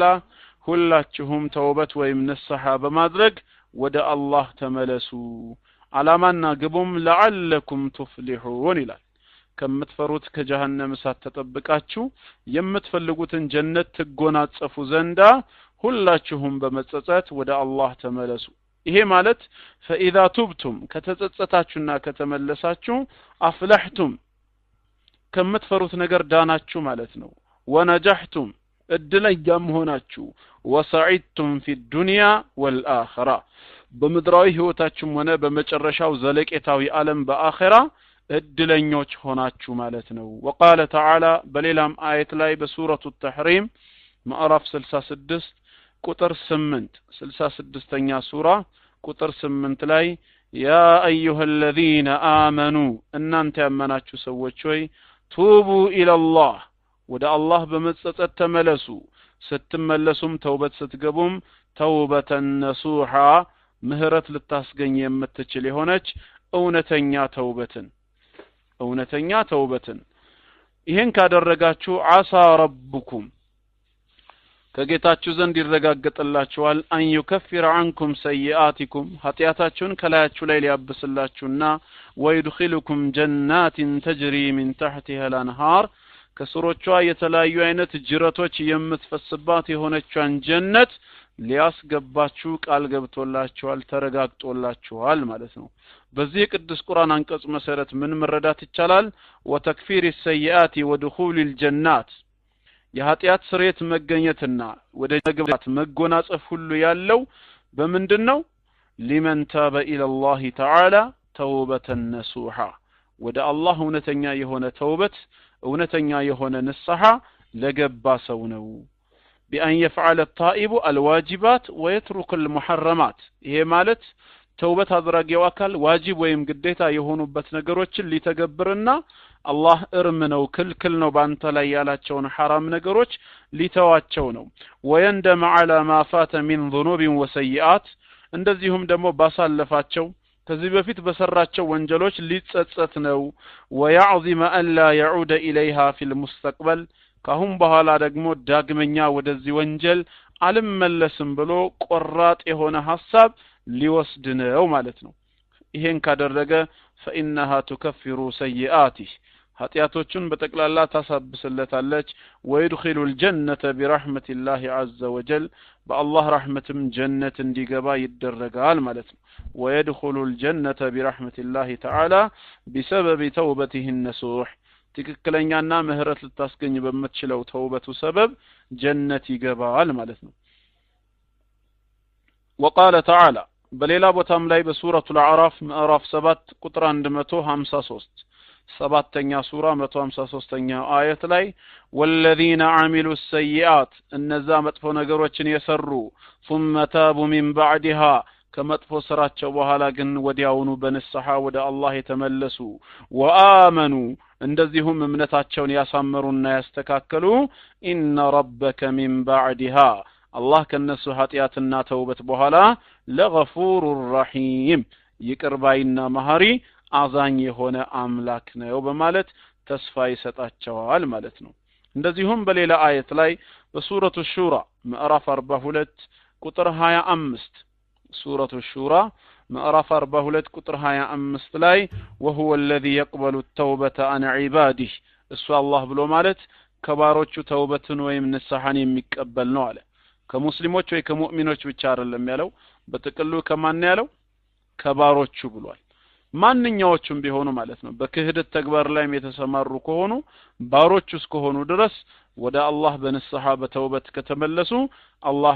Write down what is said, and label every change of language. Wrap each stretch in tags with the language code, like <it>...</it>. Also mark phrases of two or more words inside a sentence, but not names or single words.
<am>ሁላችሁም ተውበት ወይም ንስሐ በማድረግ ወደ አላህ ተመለሱ አላማና ግቡም</am> <ar>لعلكم تفلحون</ar> <am>ይላል። ከምትፈሩት ከጀሃነም እሳት ተጠብቃችሁ የምትፈልጉትን ጀነት ትጎናጸፉ ዘንዳ ሁላችሁም በመጸጸት ወደ አላህ ተመለሱ። ይሄ ማለት</am> <ar>فإذا تبتم</ar> <am>ከተጸጸታችሁና ከተመለሳችሁ አፍለህቱም ከምትፈሩት ነገር ዳናችሁ ማለት ነው። ወነጀህቱም እድለኛም ሆናችሁ</am> <ar>وسعدتم في الدنيا والآخرة</ar> <am>በምድራዊ ህይወታችሁም ሆነ በመጨረሻው ዘለቄታዊ ዓለም በአኺራ እድለኞች ሆናችሁ ማለት ነው።</am> <ar>وقال تعالى</ar> <am>በሌላም አየት ላይ በሱረቱ ተሕሪም ምዕራፍ 66 ቁጥር 8 66ኛ ሱራ ቁጥር 8 ላይ</am> <ar>يا أيها الذين آمنوا</ar> <am>እናንተ ያመናችሁ ሰዎች ሆይ</am> <ar>توبوا إلى الله</ar> <am>ወደ አላህ በመጸጸት ተመለሱ ስትመለሱም ተውበት ስትገቡም</am> <ar>توبة نصوحا</ar> <am>ምህረት ልታስገኝ የምትችል የሆነች እውነተኛ ተውበትን ይሄን ካደረጋችሁ</am> <ar>عسى ربكم</ar> <am>ከጌታችሁ ዘንድ ይረጋገጥላችኋል</am> <ar>أن يكفر عنكم سيئاتكم</ar> <am>ኃጢያታችሁን ከላያችሁ ላይ ሊያብስላችሁና</am> <ar>ويدخلكم جنات تجري من تحتها الأنهار</ar> <am>ከስሮቿ የተለያዩ አይነት ጅረቶች የምትፈስባት የሆነቿን ጀነት ሊያስገባችሁ ቃል ገብቶላችኋል ተረጋግጦላችኋል ማለት ነው። በዚህ ቅዱስ ቁርአን አንቀጽ መሰረት ምን መረዳት ይቻላል?</am> <ar>وتكفير السيئات ودخول الجنات</ar> <am>የኃጢያት ስርየት መገኘትና ወደ መግባት መጎናጸፍ ሁሉ ያለው በምንድነው?</am> <ar>لمن تاب إلى الله تعالى توبة نصوحا</ar> <am>ወደ አላህ እውነተኛ የሆነ ተውበት እውነተኛ የሆነ ንስሐ ለገባ ሰው ነው።</am> <ar>بأن يفعل التائب الواجبات ويترك المحرمات</ar> <am>ይሄ ማለት ተውበት አድራጊው አካል ዋጅብ ወይም ግዴታ የሆኑበት ነገሮችን ሊተገብርና አላህ እርም ነው ክልክል ነው ባንተ ላይ ያላቸውን حرام ነገሮች ሊተዋቸው ነው።</am> <ar>ويندم على ما فات من ذنوب وسيئات</ar> <am>እንደዚሁም ደግሞ ባሳለፋቸው ከዚህ በፊት በሰራቸው ወንጀሎች ሊጸጸት ነው።</am> <ar>ويعظم ألا يعود إليها في المستقبل</ar> <am>ካሁን በኋላ ደግሞ ዳግመኛ ወደዚህ ወንጀል አልመለስም ብሎ ቆራጥ የሆነ ሐሳብ ሊወስድ ነው ማለት ነው። ይሄን ካደረገ</am> <ar>فإنها تكفر سيئاته</ar> <am>ኃጢያቶቹን በጠቅላላ ታሳብስለታለች።</am> <ar>ويدخل الجنة برحمة الله عز وجل</ar> <am>በአላህ ረህመትም ጀነት እንዲገባ ይደረጋል ማለት ነው።</am> <ar>ويدخل الجنة برحمة الله تعالى بسبب توبته النصوح</ar> <am>ትክክለኛና ምህረት ልታስገኝ በመትችለው ተውበቱ ሰበብ ጀነት ይገባል ማለት ነው</am> <ar>وقال تعالى</ar> <am>በሌላ ቦታም ላይ በሱረቱል አዕራፍ ምዕራፍ 7 ቁጥር 153 ሰባተኛ ሱራ 153ኛ አየት ላይ</am> <ar>والذين عملوا السيئات</ar> <am>እነዛ መጥፎ ነገሮችን የሰሩ</am> <ar>ثم تابوا من بعدها</ar> <am>ከመጥፎ ስራቸው በኋላ ግን ወዲያውኑ በንስሐ ወደ አላህ የተመለሱ ወአመኑ እንደዚሁም እምነታቸውን ያሳመሩና ያስተካከሉ</am> <ar>إن ربك من بعدها</ar> <am>አላህ ከነሱ ኃጢያትና ተውበት በኋላ</am> <ar>لغفور رحيم</ar> <am>ይቅርባይና መሐሪ አዛኝ የሆነ አምላክ ነው በማለት ተስፋ ይሰጣቸዋል ማለት ነው እንደዚሁም በሌላ አየት ላይ በሱረቱ ሹራ ምዕራፍ 42 ቁጥር 25 ሱረቱ ሹራ ምዕራፍ 42 ቁጥር 25 ላይ</am> <ar>وهو الذي يقبل التوبة عن عباده</ar> <am>እሱ አላህ ብሎ ማለት ከባሮቹ ተውበትን ወይም ንስሐን የሚቀበል ነው አለ ከሙስሊሞች ወይ ከሙእሚኖች ብቻ አይደለም ያለው በጥቅሉ ከማን ያለው ከባሮቹ ብሏል ማንኛዎቹም ቢሆኑ ማለት ነው በክህደት ተግባር ላይም የተሰማሩ ከሆኑ ባሮቹ እስከሆኑ ድረስ ወደ አላህ በንስሐ በተውበት ከተመለሱ አላህ</am>